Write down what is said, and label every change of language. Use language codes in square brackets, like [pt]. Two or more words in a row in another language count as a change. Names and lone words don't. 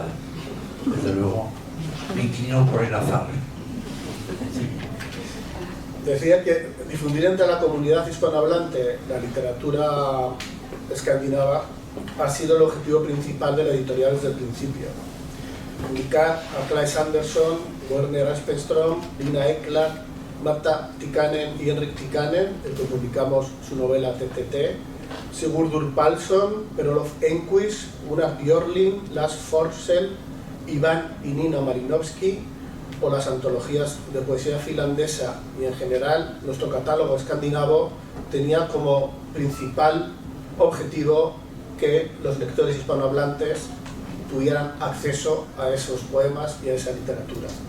[es] Desde luego, me inclino por el azar. Decía que difundir entre la comunidad hispanohablante la literatura escandinava ha sido el objetivo principal de la editorial desde el principio. Publicar a Claes Andersson, Werner Aspenström, Lina Ekland, Marta Tikkanen y Henrik Tikkanen, el que publicamos su novela TTT, Sigurdur Pálsson, Per-Olof Enquist, Gunnar Björling, Lars Forssell, Iván y Nina Marinovsky, o las antologías de poesía finlandesa, y en general nuestro catálogo escandinavo tenía como principal objetivo que los lectores hispanohablantes tuvieran acceso a esos poemas y a esa literatura.